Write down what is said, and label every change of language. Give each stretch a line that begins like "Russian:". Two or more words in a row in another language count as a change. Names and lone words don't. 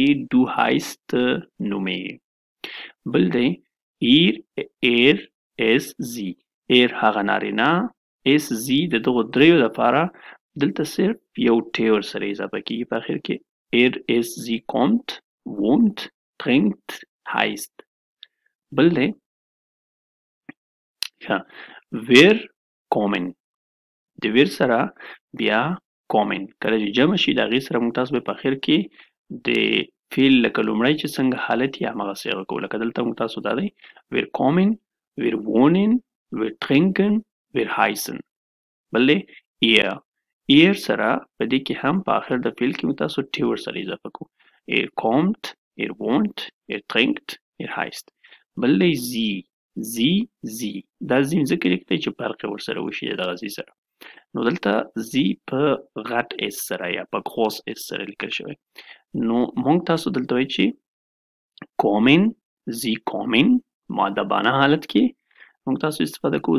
German: du heißt
Pashto: ته نومېږي. بل دی
German: er es sie.
Pashto: ایر هغه نارینه.
German: es sie
Pashto: د دغو دریو لپاره دلته صرف یو ټی ورسره اضافه کېږي په آخر کې.
German: er es sie kommt wohnt trinkt heißt.
Pashto: بل دی
German: wir kommen.
Pashto: د ویر سره بیا کومن. کله چې جمع شي د هغې سره موږ تاسو به په آخر کې د فعل لکه لومړی چې څنګه حالت یې همغسې هغه کوو. لکه دلته موږ تاسو دا دی
German: wir kommen, wir wohnen, wir trinken, wir heißen.
Pashto: بل دی ihr سره په دې کې هم په آخر د فعل کې موږ تاسو ټی ورسره اضافه کوو.
German: ihr kommt, ihr wohnt, ihr trinkt, ihr heißt.
Pashto: بل دی زی. دا زی ځکه لیکلی چې فرق یې ورسره وشي د دغه زی سره. نو دلته زی په غټ اس سره یا په غوس اس سره لیکل شوی. نو موږ تاسو دلته وایي چې کومن،
German: Sie kommen
Pashto: مؤدبانه حالت کې موږ تاسو استفاده کوو.